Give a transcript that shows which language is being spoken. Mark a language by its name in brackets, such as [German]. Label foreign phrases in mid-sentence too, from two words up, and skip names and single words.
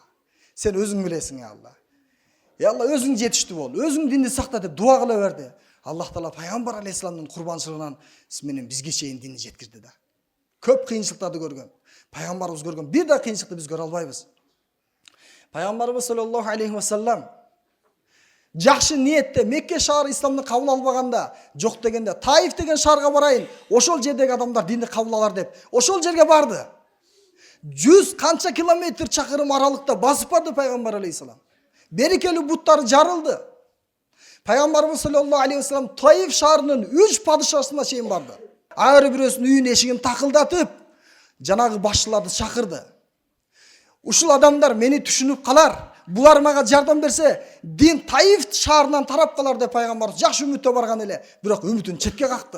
[Kyrgyz] Сен өзүң билесиң, [Arabic] يا الله. يا الله, [Kyrgyz] өзүң жетиштүү бол, өзүң динди сакта деп дуа кыла берди. Аллах Таала пайгамбар алейхисаламдын курбанчылыгынан менен бизге чейин динди жеткирди да. Көп кыйынчылыктарды көргөн. Пайгамбарыбыз көргөн бир да кыйынчылыкты биз көрө албайбыз. Пайгамбарыбыз [Arabic] صلى الله عليه وسلم [Kyrgyz] жакшы ниетте Мекке шаары исламды кабыл албаганда, жок дегенде Таиф деген шаарга барайын, ошол жердеги адамдар динди кабыл алар деп, ошол жерге барды. 100 канча километр чакырым аралыкта басып барды пайгамбар алейхисалам. Берекелүү буттары жарылды. Пайгамбарыбыз [Arabic] صلى الله عليه وسلم [Kyrgyz] Таиф шаарынын 3 падышасына чейин барды. Ар бирөөсүнүн үйүнүн эшигин такылдатып, жанагы башчыларды чакырды. Ушул адамдар мени түшүнүп калар, булар мага жардам берсе, дин Таиф шаарынан тарап калар деп пайгамбар жакшы үмүттө барган эле, бирок үмүтүн четке какты.